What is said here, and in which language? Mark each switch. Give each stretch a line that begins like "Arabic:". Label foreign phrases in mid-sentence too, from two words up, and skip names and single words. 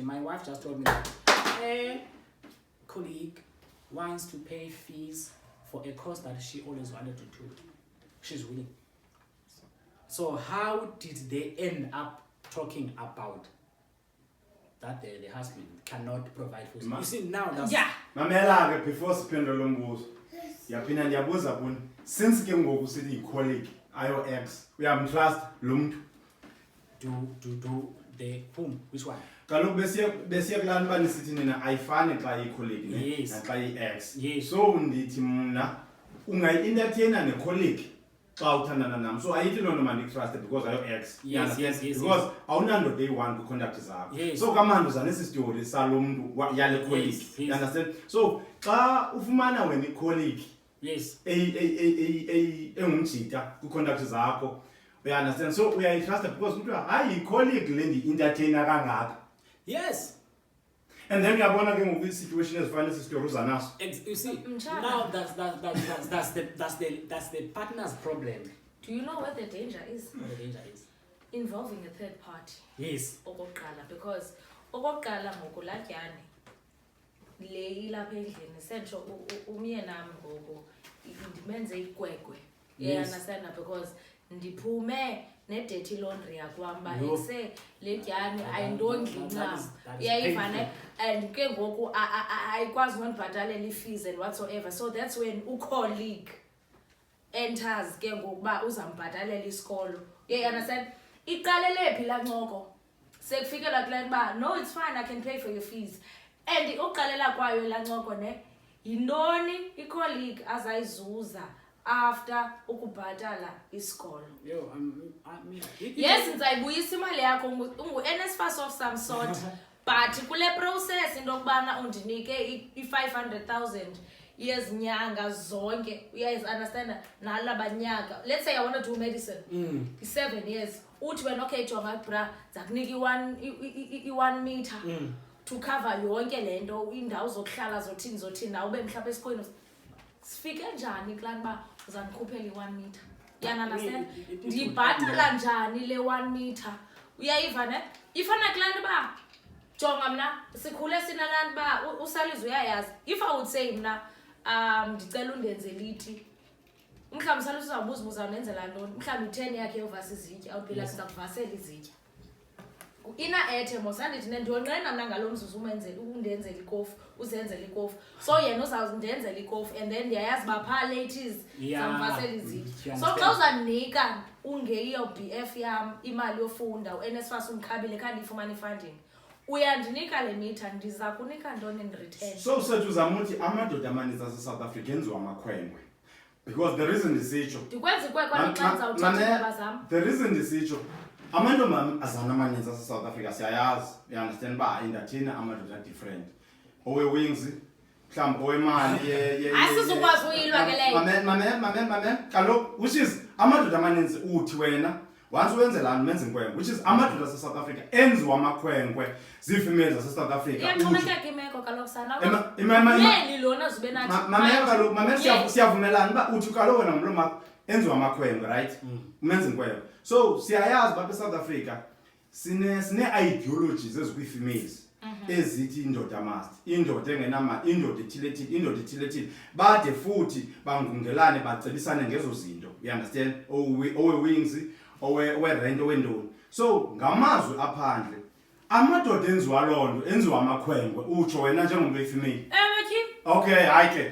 English: My wife just told me that a colleague wants to pay fees for a course that she always wanted to do. She's willing. So how did they end up talking about that the husband cannot provide for you see now that's Yeah.
Xhosa: mamela ke before siphendula lo mbuzo yaphinda ndiyabuza kuni since ke ngoku sithi yi-colleague ayo ex uyamtrust lo mntu
English: to the whom which one
Xhosa: kaloku besiye kulaa nto uba nisithi nina ayifani xa iyi-colleague
English: Yes.
Xhosa: naxa iyi-ex
English: Yes.
Xhosa: so ndithi mna ungayi-entertaina ne-colleague xa uthandana nam so ayithi loo nto mandikutraste because ayo-ex
English: Yes,
Xhosa: because awunandoda eyi-one kwiicontact zakho
English: Yes.
Xhosa: so kamanduza nesi story salo mntu yale colleague
English: Yes, yes. you understand
Xhosa: so xa ufumana wena i-colleague
English: yes
Xhosa: engumjita kwiicontact zakho uyaunderstand so uyayitrusta because kuthiwa hayi yi-colleague le ndi-entertaina kangaka
English: yes
Xhosa: and then uyabona ke ngoku i-situation ezifana nesistory uza naso
English: you see
Xhosa: Mtshana.
English: now that's the partner's problem Do you know what the danger is? what the danger is Involving a third party. yes
Xhosa: Okokuqala, because okokuqala ngoku laa tyani le ilapha endlini sentsho umyenam ngoku ndimenze ikwekwe.
English: Yes. Understand because
Xhosa: ndiphume ne-
English: dirty laundry
Xhosa: yakwam uba Yo. ekuse le tyani ayindondli
English: that
Xhosa: ncam
English: is
Xhosa: uyayivane
English: painful.
Xhosa: and ke ngoku ayikwazi nondibhatalela i-fees
English: and whatsoever so that's when
Xhosa: ucolleague enters ke ngokuba uzambhatalela isikolo understand iqalele phi laa ncoko sekufikela kule nto
English: no it's fine I can pay for your fees and
Xhosa: uqalela kwayo laa ncoko ne yintoni icolleague azayizuza after ukubhatala isikolo
English: yo I mean
Xhosa: yes ndizayibuyisa imali yakho ungu-NSFAS
English: of some sort but
Xhosa: kule process into yokubana undinike i-500,000 yezinyanga zonke uyazi-understand nalabanyaka
English: let's say I want to do medicine
Xhosa: i-7 years uthi wena okay jonga bra zakunika i-1 meter
English: to cover
Xhosa: yonke le nto iindawo zokuhlala zothini nawe ube mhlawumbi esikhweni sifike njani kulaa ntoba uzandikhuphela i-1 meter yanunderstand ndibhatala njani le 1 meter uyayiva ne ifana kulaa nto uba jonga mna sikhule sinalaa nto uba usalizwe uyayazi
English: if I would say
Xhosa: mna ndicela undenze liti mhlawumbi usalisa uzawubuza unenzela ntoni mhlawumbi i-10 yakhe yovasa izitya awuphila sizakuvasela izitya ina ethe mosandithi ndiyonqena mna ngalo mzuzu undenzela ikofu uzenzela ikofu so yena uzawundenzela ikofu and then ndiyayazi uba phaa lates zamvasela izitya so xa uzandinika ungeyiyo BF yam imali yofunda u-NSFAS umkhabile khandiyifumana i-funding uyandinika le mitha ndiza kunika ntoni
English: in return
Xhosa: so sethu uzama uthi amadoda amaninzi asesouth africa enziwa amakhwenkwe
English: because the reason
Xhosa: ndisitsho ndikwenza ikwekwana xa ndizawuthetha zam
English: the reason
Xhosa: ndisitsho amantombazana amaninzi asesouth africa siyayazi uyaunderstand uba indathina amadoda adifferent owe-wings mhlawumbi owemali asizukwazi uyilwa ke leyo mamem kaloku
English: which is
Xhosa: amadoda amaninzi uthi wena once uwenzelani menza inkwenkwe
English: which is
Xhosa: amadoda asesouth africa enziwa amakhwenkwe zii-females zasesouth africa iyaxhomekeka imeko kaloku sana yeli lona zube nathi mamela kaloku mamela siyavumelana uba uthi kaloku wena mlomako enziwa amakhwenkwe right umenza inkwenkwe so siyayazi uba esouth africa sine-ideologies ezikwii-females ezithi indoda must indoda engenamali indoda ethilethile bade futhi bangungelane bacebisane ngezo zinto you-understand owe-wings owe-rent owentoni so ngamazwi aphandle amadoda enziwa loo nto enziwa amakhwenkwe utsho wena njengomntu oyifemale okay hayi ke